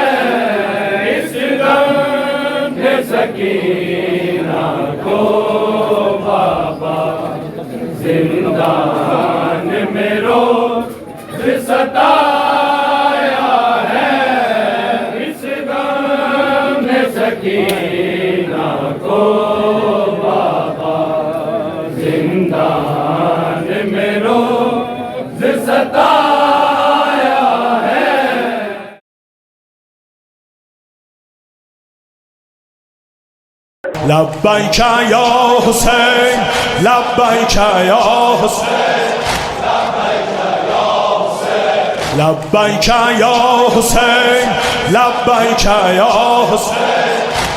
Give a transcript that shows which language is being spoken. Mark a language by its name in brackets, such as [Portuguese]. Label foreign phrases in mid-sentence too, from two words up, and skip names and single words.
[Hindi] इस गम में सकीना को बाबा जिंदान में रोज सताया है, इस गम में सकीना को बाबा जिंदान में रोज सताया है। [Arabic] لبیک یا حسین لبیک یا حسین لبیک یا حسین لبیک یا حسین